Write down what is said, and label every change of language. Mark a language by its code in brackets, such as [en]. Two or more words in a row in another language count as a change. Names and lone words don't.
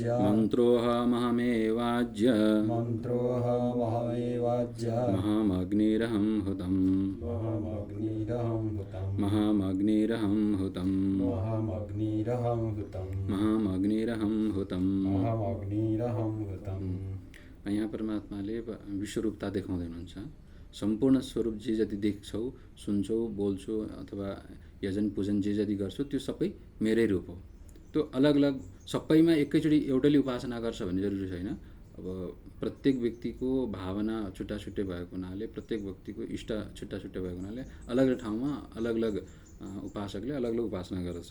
[sa] मन्त्रोऽहमहमेवाज्य, मन्त्रोऽहमहमेवाज्य, महामग्निरहं हुतम्, महामग्निरहं हुतम्, महामग्निरहं हुतम्, महामग्निरहं हुतम्, महामग्निरहं हुतम्। महामग्निरहं हुतम्। [ne] यहाँ परमात्माले विश्वरूपता देखाउँदै हुनुहुन्छ। सम्पूर्ण स्वरूप जे जति देख्छौ, सुन्छौ, बोल्छौ अथवा यजन पूजन जे जति गर्छौ त्यो सबै मेरै रूप हो। त्यो अलग अलग सबैमा एकैचोटि एउटैले उपासना गर्छ भन्ने जरुरी छैन। अब प्रत्येक व्यक्तिको भावना छुट्टा छुट्टै भएको हुनाले, प्रत्येक व्यक्तिको इष्ट छुट्टा छुट्टै भएको हुनाले अलग अलग ठाउँमा अलग अलग उपासकले अलग अलग उपासना गर्दछ।